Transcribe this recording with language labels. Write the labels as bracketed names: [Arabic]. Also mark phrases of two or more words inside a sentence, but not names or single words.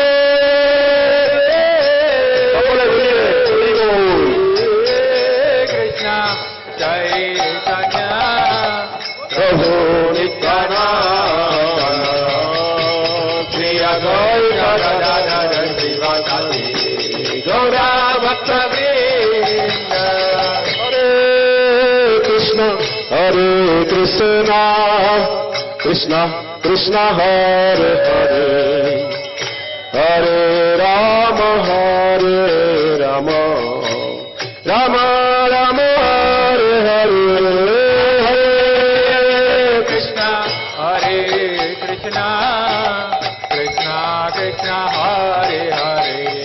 [Bangla] কৃষ্ণ চৈতন্য প্রভু নিত্যানন্দ শ্রী অদ্বৈত গদাধর শিবাসাদি গৌরা ভক্ত বৃন্দ হরে [Sanskrit] कृष्ण, कृष्ण कृष्ण हरे हरे, हरे राम, हरे राम, राम राम, हरे हरे, हरे कृष्ण, हरे कृष्ण, कृष्ण कृष्ण हरे हरे,